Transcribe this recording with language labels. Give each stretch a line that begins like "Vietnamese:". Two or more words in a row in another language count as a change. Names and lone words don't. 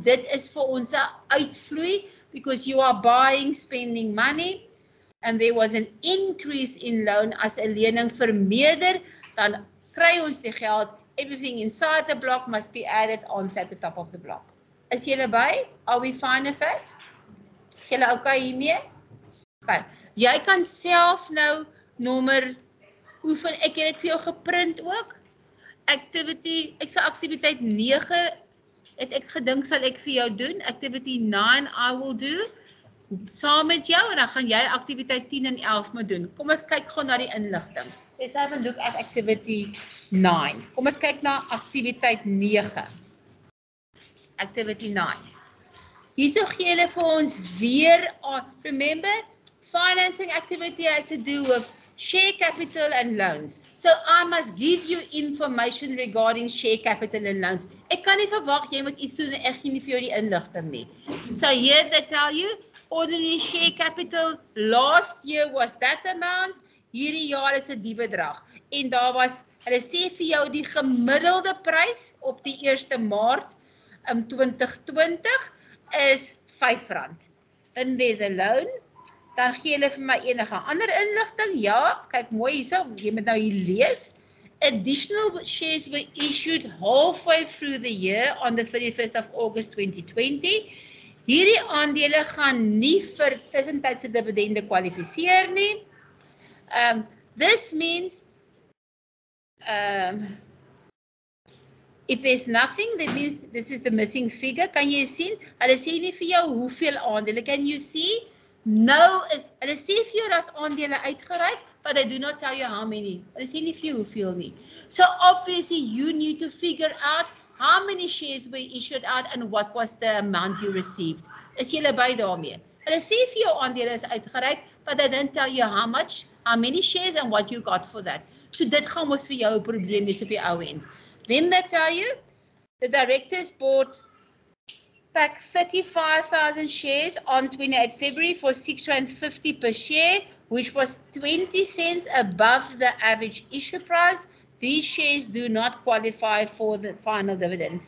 Afrikaans: Dit is vir ons 'n uitvloei
English: because you are buying, spending money. And there was an increase in loan as
Afrikaans: 'n lening vermeerder, dan kry ons die geld.
English: Everything inside the block must be added on at the top of the block.
Afrikaans: Is julle by?
English: Are we fine with that?
Afrikaans: Is julle okay hiermee? Okay. Jy kan self nou nommer oefen. Ek het dit vir jou geprint ook. Activity, ek sal aktiwiteit 9 het ek gedink sal ek vir jou doen.
English: Activity 9 I will do.
Afrikaans: Saam met jou en dan gaan jy aktiwiteit 10 en 11 moet doen. Kom ons kyk gou na die inligting.
English: Let's have a look at activity 9.
Afrikaans: Kom ons kyk na aktiwiteit 9. Activity 9. Hierso gee hulle vir ons weer,
English: remember, financing activity has to do with share capital and loans. So I must give you information regarding share capital and loans.
Afrikaans: Ek kan nie verwag jy moet iets doen en ek gee nie vir jou die inligting nie.
English: So here they tell you, ordinary share capital last year was that amount,
Afrikaans: hierdie jaar is dit die bedrag. En daar was, hulle sê vir jou die gemiddelde prys op die 1 Maart 2020 is R5.
English: And there's a loan.
Afrikaans: Dan gee hulle vir my enige ander inligting. Ja, kyk mooi hierso, jy moet nou hier lees.
English: Additional shares were issued halfway through the year on the 31st of August 2020.
Afrikaans: Hierdie aandele gaan nie vir tussentydse dividende kwalifiseer nie.
English: This means if there's nothing, that means this is the missing figure.
Afrikaans: Kan jy sien? Hulle sê nie vir jou hoeveel aandele.
English: Can you see? No,
Afrikaans: hulle sê vir jou daar's aandele uitgereik,
English: but they do not tell you how many.
Afrikaans: Hulle sê nie vir jou hoeveel nie.
English: So obviously you need to figure out how many shares were issued out and what was the amount you received.
Afrikaans: Is julle by daarmee? Hulle sê vir jou aandele is uitgereik,
English: but they don't tell you how much, how many shares and what you got for that.
Afrikaans: So dit gaan mos vir jou 'n probleem wees op die ou end.
English: Then they tell you the directors bought back 35,000 shares on 28 February for R6.50 per share, which was 20 cents above the average issue price. These shares do not qualify for the final dividends.